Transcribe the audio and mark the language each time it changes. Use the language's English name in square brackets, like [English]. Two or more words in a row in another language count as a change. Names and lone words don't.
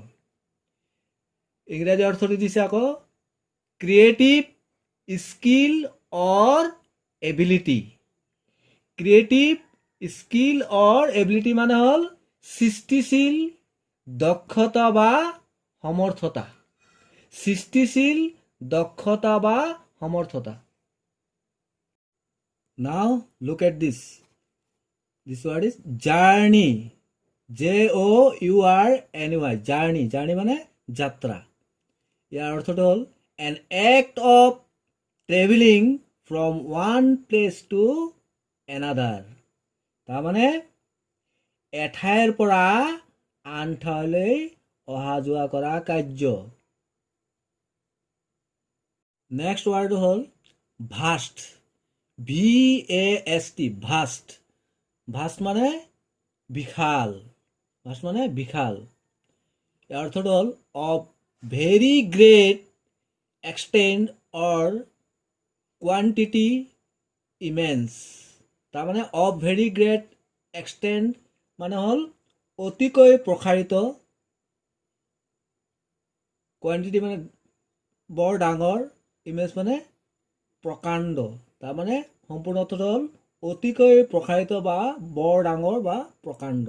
[Assamese] ইংৰাজী অৰ্থটো দিছে আকৌ [English] creative skill or ability. creative skill or ability [Assamese] মানে হ'ল সৃষ্টিশীল দক্ষতা বা সমৰ্থতা। [English] Now look at this. This word is journey. JOURNY. [Assamese] Journey মানে যাত্ৰা। ইয়াৰ অৰ্থটো হ'ল [English] an act of traveling from one place to another. [Assamese] তাৰমানে এঠাইৰ পৰা আন ঠাইলৈ অহা যোৱা কৰা কাৰ্য। [English] next word [Assamese] হ'ল ভাষ্ট। VAST। ভাষ্ট মানে বিশাল। ইয়াৰ অৰ্থটো হ'ল [English] of very great extent or quantity, immense. [Assamese] তাৰমানে [English] of very great extent [Assamese] মানে হ'ল অতিকৈ প্ৰসাৰিত, কোৱান্টিটি মানে বৰ ডাঙৰ, ইমেজ মানে প্ৰকাণ্ড। তাৰমানে সম্পূৰ্ণ অৰ্থটো হ'ল অতিকৈ প্ৰসাৰিত বা বৰ ডাঙৰ বা প্ৰকাণ্ড।